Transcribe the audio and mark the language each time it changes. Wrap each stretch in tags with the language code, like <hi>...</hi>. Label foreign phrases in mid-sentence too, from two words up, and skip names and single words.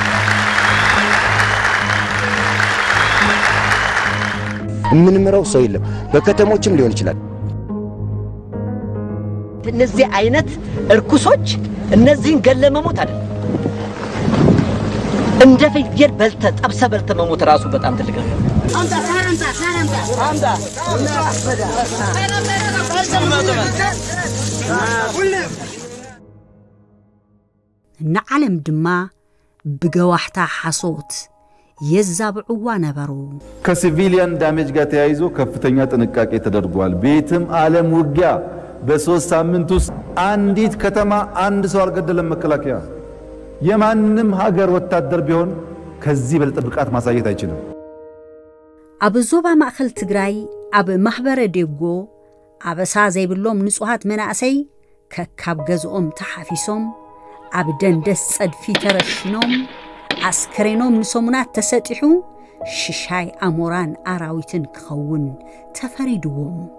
<am>ምንምረው ሰው የለም። በከተሞችም ሊሆን ይችላል። እነዚህ አይነት እርኩሶች እነዚህን ገለመሞት አይደል እንደ ፍየል በልተ ጠብሰ በልተ መሞት ራሱ በጣም ትልቅ ነው።</am> <ti>ንዓለም ድማ ብገዋሕታ ሓሶት የዛብዕዋ ነበሩ።</ti> <en>civilian damage</en> <am>ጋር ተያይዞ ከፍተኛ ጥንቃቄ ተደርጓል። ቤትም ዓለም ውጊያ በ3 ሳምንት ውስጥ አንዲት ከተማ አንድ ሰው አልገደለም መከላከያ። የማንም ሀገር ወታደር ቢሆን ከዚህ በለጠ ብቃት ማሳየት አይችልም።</am> <ti>ኣብ ዞባ ማእኸል ትግራይ ኣብ ማህበረ ዴጎ ኣበሳ ዘይብሎም ንጹሃት መናእሰይ ከካብ ገዝኦም ተሓፊሶም ኣብ ደንደስ ጸድፊ ተረሽኖም አስከሬኖም ንሶሙናት ተሰጢሑ ሽሻይ አሞራን አራዊትን ክኸውን ተፈሪድዎም።</ti>